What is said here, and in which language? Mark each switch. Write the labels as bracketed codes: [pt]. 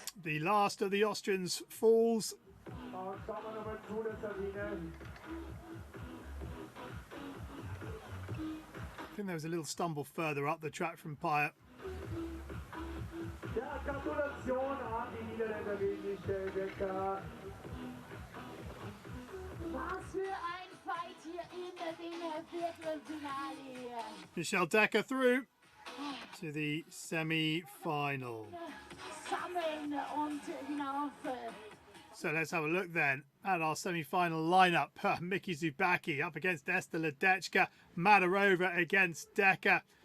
[en] The last of the Austrians falls. [de] Und schauen wir nochmal zu, der Sabine. [en] I think there was a little stumble further up the track from Pyatt. [de] Ja, Gratulation an die Niederländerin Michelle Becker. Was für ein Fight hier in dem Viertelfinale. [en] Michelle Decker through to the semi-final. [de] Sammeln und hinauf. [en] So let's have a look then at our semi-final lineup. Miki Zubacki up against Esther Ledechka, Madarova against Decker.